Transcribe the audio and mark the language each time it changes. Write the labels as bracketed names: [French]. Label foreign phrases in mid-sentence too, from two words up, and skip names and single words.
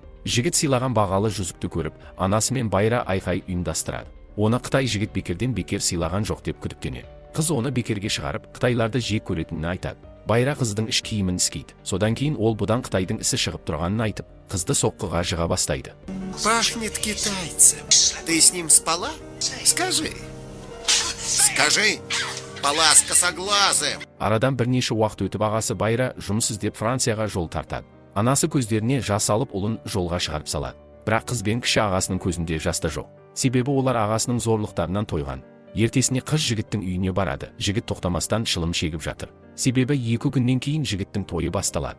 [Kazakh] Жігіт сыйлаған бағалы жүзікті көріп, анасы мен байра айқай ұйымдастырады. Оны Қытай жігіт бекерден бекер сыйлаған жоқ деп күдіктенеді. Қыз оны бекерге шығарып, Қытайларды жек көретінін айтады. Байра қыздың іш киімін іскейді. Содан кейін ол бұдан Қытайдың ісі шығып тұрғанын айтып, қызды соққыға жыға бастайды. [Russian] Пахнет китайцем. Ты с ним спала? Скажи. Скажи. Спала с косоглазым. [Kazakh] Арадан бірнеше уақыт өтіп ағасы Байра жұмыс іздеп Францияға жол тартады. Анасы көздеріне жас алып ұлын жолға шығарып салады. Бірақ қыз бен кіші ағасының көзінде жас та жоқ. Себебі олар ағасының зорлықтарынан тойған. Ертесіне қыз жігіттің үйіне барады. Жігіт тоқтамастан шылым шегіп жатыр. Себебі 2 күннен кейін жігіттің тойы басталады.